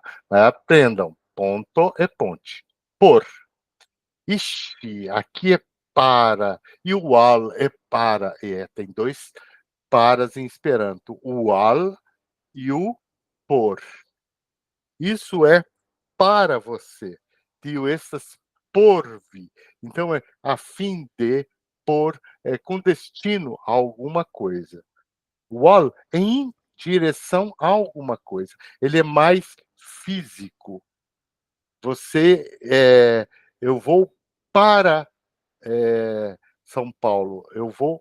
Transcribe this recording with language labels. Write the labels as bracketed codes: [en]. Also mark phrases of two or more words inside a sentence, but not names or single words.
[pt] Mas aprendam, ponto é ponte. Por. Ixi, aqui é para. E o al é para. Tem 2 paras em Esperanto. O al e o por. Isso é para você. [eo] Tio, estas porvi. [pt] Então, é a fim de, por, com destino a alguma coisa. O al é em direção a alguma coisa. Ele é mais físico. Eu vou para São Paulo, eu vou...